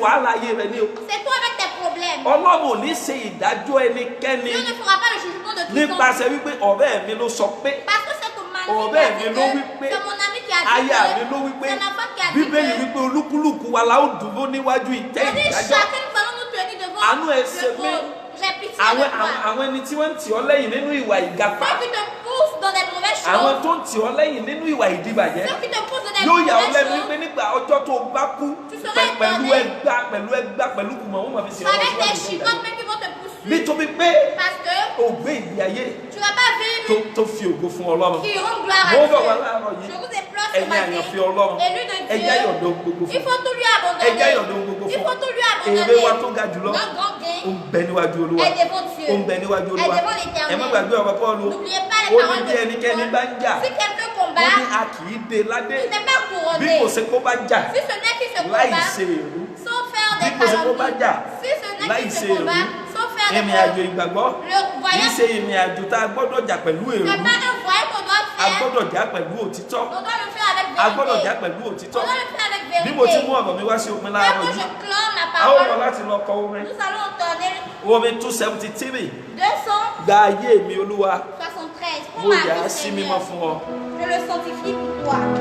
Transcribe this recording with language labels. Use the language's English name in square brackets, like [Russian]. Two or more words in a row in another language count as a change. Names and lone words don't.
[Yoruba] ayé rẹ ní o. [French] C'est toi avec tes problèmes. [Yoruba] Ọlọ́run ò ní ṣe ìdájọ́ ẹnikẹ́ni [French] Dieu ne fera pas le jugement de quiconque. [Yoruba] nípasẹ̀ wípé ọ̀rẹ́ mi ló sọ pé [French] Parce que c'est ton mari qui [Yoruba] ọ̀rẹ́ [French] a [Yoruba] mi [French] dit [Yoruba] ló [French] que, [Yoruba] wí pé [French] c'est mon ami qui a dit [Yoruba] aya mi [French] que, [Yoruba] ló wí pé [French] c'est ma femme qui a dit [Yoruba] Bíbélì [French] que. [Yoruba] wípé olúkúlùkù wa la ó dúró níwájú ìtẹ́ [French] On dit [Yoruba] ìdájọ́. [French] chacun nous allons nous tenir devant [Yoruba] Àánú ẹ [French] le [Yoruba] ṣe mí. [French] trône. J'ai pitié de toi. [Yoruba] Àwọn ẹni tí wọ́n ń tì ọ́ lẹ́yìn nínú ìwà ìgapá. [French] Ceux qui te poussent dans des mauvaises [Yoruba] Àwọn [French] choses. [Yoruba] tó ń tì ọ́ lẹ́yìn nínú ìwà ìdíbàjẹ́. [French] Ceux qui te poussent dans des [Yoruba] Yóò yà ọ́ [French] mauvaises [Yoruba] lẹ́nu [French] choses. [Yoruba] wípé nígbà ọjọ́ tó o bá kú [French] Tu seras [Yoruba] pẹ̀lú [French] étonné. [Yoruba] ẹgbá pẹ̀lú kùmọ̀ wọ́n máa fi ṣe [French] Avec des [Yoruba] síwájú [French] chicots même qui vont te poursuivre. [Yoruba] nítorí pé [French] Parce que [Yoruba] o gbé ìgbé ayé [French] tu vas pas vivre [Yoruba] tó fi ògo fún Ọlọ́run. [French] qui rend gloire à [Yoruba] Mo bọ̀ wá [French] Dieu. [Yoruba] láàárọ̀ yìí. [French] Je vous implore ce [Yoruba] Ẹ̀yin [French] matin. [Yoruba] àyànfẹ́ Ọlọ́run. [French] Élu de [Yoruba] Ẹ jẹ́ yọ̀ǹda [French] Dieu. [Yoruba] ohun gbogbo [French] Il [Yoruba] fún. [French] faut tout lui [Yoruba] Ẹ [French] abandonner. [Yoruba] jẹ́ yọ̀ǹda ohun gbogbo [French] Il [Yoruba] fún. [French] faut tout lui [Yoruba] Èrè wa tó [French] abandonner. [Yoruba] ga jùlọ. [French] Notre grand gain [Yoruba] Ó ń bẹ níwájú Olúwa. [French] est devant Dieu. [Yoruba] Ó ń bẹ níwájú Olúwa. [French] Est devant l'Éternel. [Yoruba] Ẹ má gbàgbé ọ̀rọ̀ Pọ́ọ̀lù. [French] N'oubliez pas les [Yoruba] Ó ní [French] paroles [Yoruba] bí [French] de [Yoruba] ẹnikẹ́ni [French] Paul. [Yoruba] bá ń jà. [French] Si quelqu'un [Yoruba] Ó [French] combat, [Yoruba] ní a kì í dé ládé. [French] il n'est pas [Yoruba] Bí [French] couronné. [Yoruba] kò ṣe kó bá jà [French] Si ce n'est qui se [Yoruba] láì [French] combat, [Yoruba] ṣe èrú. [French] sans faire [Yoruba] Bí [French] des [Yoruba] kò ṣe kó bá jà [French] calomnies. Si ce n'est [Yoruba] láì [French] qui [Yoruba] ṣe [French] se combat, [Yoruba] èrú. [French] sans faire des [Yoruba] Ìrìn àjò [French] calomnies. [Yoruba] ìgbàgbọ́ [French] Le [Yoruba] kì í [French] voyage, [Yoruba] ṣe ìrìn àjò tá a gbọ́dọ̀ jà pẹ̀lú èrú. [French] c'est pas un voyage qu'on doit [Yoruba] A [French] faire. [Yoruba] gbọ́dọ̀ jà pẹ̀lú òtítọ́. [French] On doit le faire avec [Yoruba] A gbọ́dọ̀ jà [French] vérité. [Yoruba] pẹ̀lú [French] On [Yoruba] òtítọ́. [French] doit le faire avec [Yoruba] Bí mo ti [French] vérité. [Yoruba] mú ọ̀rọ̀ mi wá sí òpin [French] Dès [Yoruba] láàárọ̀ [French] que [Yoruba] yìí, [French] je clame la [Yoruba] a ó lọ [French] parole, [Yoruba] láti lọ kọ orin. [French] nous allons entendre [Yoruba] Orin 273. [French] 273. [Yoruba] Gba ayé mi Olúwa, [French] Prends [Yoruba] mo [French] ma [Yoruba] yà á [French] vie, [Yoruba] sí [French] Seigneur. [Yoruba] mímọ́ fún ọ. [French] Je le sanctifie pour toi.